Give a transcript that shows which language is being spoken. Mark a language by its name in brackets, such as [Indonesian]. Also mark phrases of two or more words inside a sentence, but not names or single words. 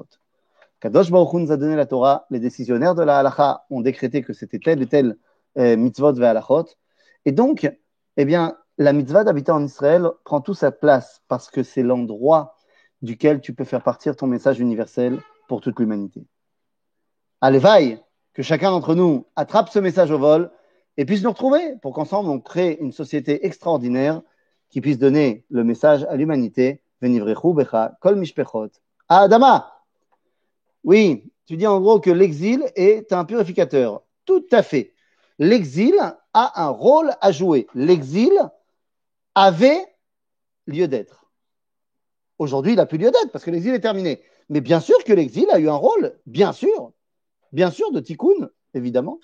[Hebrew] קדוש ברוך הוא [French] nous a donné la Torah, les décisionnaires de la halacha ont décrété que c'était tel et tel [Hebrew] מצוות והלכות, [French] et donc, eh bien, la mitzvah d'habiter en Israël prend toute sa place parce que c'est l'endroit duquel tu peux faire partir ton message universel pour toute l'humanité. Allévaï, que chacun d'entre nous attrape ce message au vol et puisse nous retrouver pour qu'ensemble on crée une société extraordinaire qui puisse donner le message à l'humanité. [Hebrew] ונברכו בך כל משפחות האדמה. [French] Oui, tu dis en gros que l'exil est un purificateur. Tout à fait. L'exil a un rôle à jouer. L'exil avait lieu d'être. Aujourd'hui, il n'a plus lieu d'être parce que l'exil est terminé. Mais bien sûr que l'exil a eu un rôle, bien sûr de tikkun, évidemment.